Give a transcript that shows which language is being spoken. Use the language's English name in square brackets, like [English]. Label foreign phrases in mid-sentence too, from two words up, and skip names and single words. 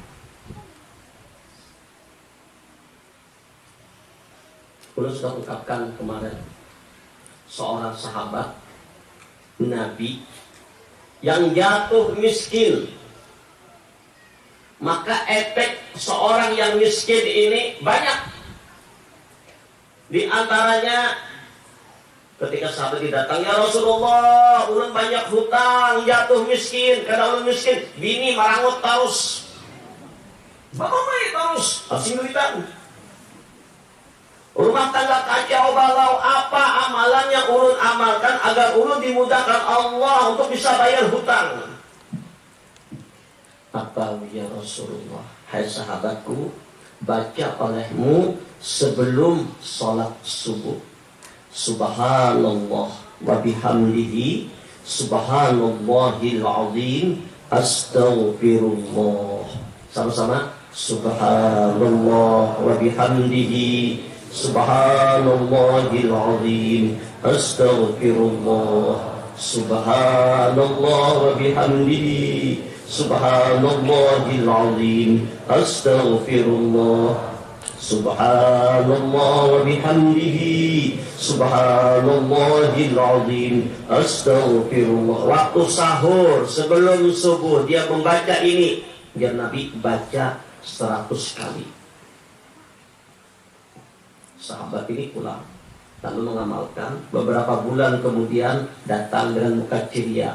[Indonesian] Saya sudah ungkapkan kemarin, seorang sahabat Nabi yang jatuh miskin. Maka efek seorang yang miskin ini banyak. Di antaranya ketika sahabat datang, [Arabic] يا رسول الله, [Indonesian] ulun banyak hutang, jatuh miskin. [Banjar] Karena ulun miskin, bini marangut terus. Bapak terus, asing duitan. [Indonesian] Rumah tangga kacau balau. Apa amalan yang ulun amalkan agar ulun dimudahkan Allah untuk bisa bayar hutang? Apa [Arabic] يا رسول الله? [Indonesian] Hai sahabatku, baca olehmu sebelum sholat subuh. [Arabic] سبحان الله وبحمده سبحان الله العظيم أستغفر الله. [Indonesian] Sama-sama. [Arabic] سبحان الله وبحمده سبحان الله العظيم أستغفر الله. سبحان الله وبحمده سبحان الله العظيم أستغفر الله. سبحان الله وبحمده سبحان الله العظيم أستغفر الله. [Indonesian] Waktu sahur sebelum subuh dia membaca ini. Biar Nabi baca 100 kali. Sahabat ini pulang lalu mengamalkan. Beberapa bulan kemudian datang dengan muka ceria.